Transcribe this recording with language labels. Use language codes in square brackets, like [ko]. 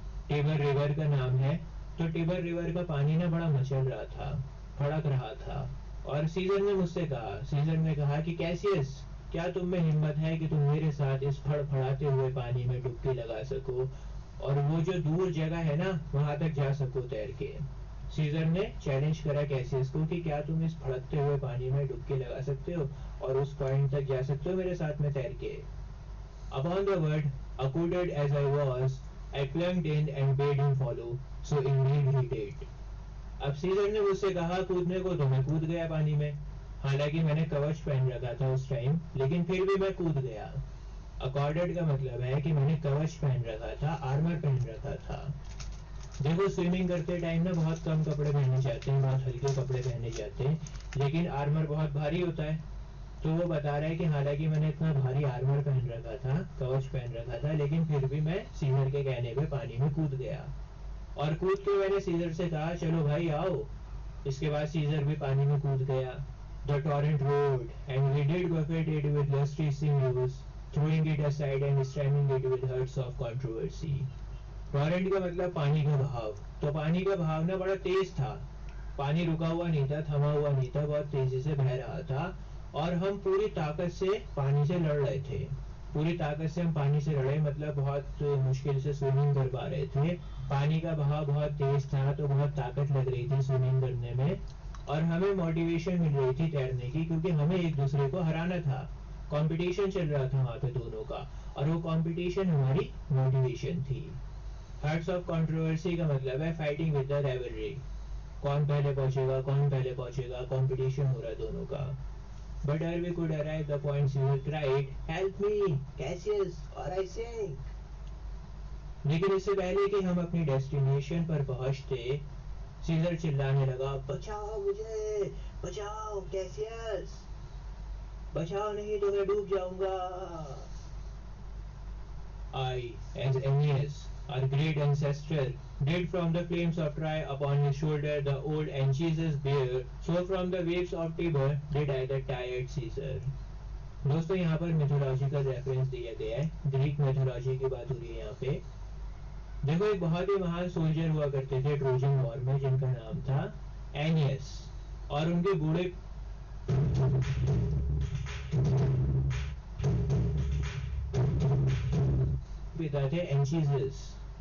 [hi] टिबर river का नाम है। तो टिबर रिवर का पानी ना बड़ा मचल रहा था, फड़क रहा था, और सीजर ने मुझसे कहा, सीजर ने कहा कि कैसियस, क्या तुम में हिम्मत है कि तुम मेरे साथ इस फड़फड़ाते हुए पानी में डुबकी लगा सको और वो जो दूर जगह है ना वहां तक जा सको तैर के। सीजर ने चैलेंज करा कैसियस को कि क्या तुम इस भड़कते हुए पानी में डुबकी लगा सकते हो और उस पॉइंट तक जा सकते हो मेरे साथ में तैर के। [en] Upon the word, accorded as I was, I plunged in and bade him follow, so indeed he did. [hi] अब सीजर ने मुझसे कहा कूदने को तो मैं कूद गया पानी में, हालांकि मैंने कवच पहन रखा था उस टाइम, लेकिन फिर भी मैं कूद गया। अकॉर्डेड का मतलब है कि मैंने कवच पहन रखा था, आर्मर पहन रखा था। देखो स्विमिंग करते टाइम ना बहुत कम कपड़े पहने जाते हैं, बहुत हल्के कपड़े पहने जाते हैं, लेकिन आर्मर बहुत भारी होता है। तो वो बता रहा है कि हालांकि मैंने इतना भारी आर्मर पहन रखा था, कवच पहन रखा था, लेकिन फिर भी मैं सीजर के कहने पे पानी में कूद गया। और कूद के मैंने सीजर से कहा चलो भाई आओ। इसके बाद सीजर भी पानी में कूद गया। [en] The torrent roared, and we did buffet it with lusty sinews, throwing it aside and stemming it with herds of controversy. [hi] Torrent का मतलब पानी का बहाव। तो पानी का बहाव ना बड़ा तेज था, पानी रुका हुआ नहीं था, थमा हुआ नहीं था, बहुत तेजी से बह रहा था और हम पूरी ताकत से पानी से लड़ रहे थे। पूरी ताकत से हम पानी से लड़े मतलब बहुत मुश्किल से स्विमिंग कर पा रहे थे। पानी का बहाव बहुत तेज था तो बहुत ताकत लग रही थी स्विमिंग करने में और हमें मोटिवेशन मिल रही थी तैरने की, क्योंकि हमें एक दूसरे को हराना था। कंपटीशन चल रहा था वहां पे दोनों का और वो कंपटीशन हमारी मोटिवेशन थी। [en] hurts of controversy [hi] का मतलब है [en] fighting with the rivalry, [hi] कौन पहले पहुंचेगा, कंपटीशन हो रहा है दोनों का। [en] But ere we could arrive the point Caesar cried, "Help me, Cassius, or I sink." [hi] लेकिन इससे पहले कि हम अपनी डेस्टिनेशन पर पहुंचते, सीजर चिल्लाने लगा, बचाओ मुझे, बचाओ कैसियस, बचाओ नहीं तो मैं डूब जाऊंगा। [en] I, as Aeneas, our great ancestor, did from the flames of Troy upon his shoulder the old Anchises bear, so from the waves of Tiber did I the tired Caesar. [hi] दोस्तों यहाँ पर mythological reference दिया गया है, Greek mythology की बात हो रही है यहाँ पे। देखो एक बहुत ही महान सोल्जर हुआ करते थे ट्रोजन वॉर में जिनका नाम था एनियस और उनके बूढ़े पिता थे एंचिसेस।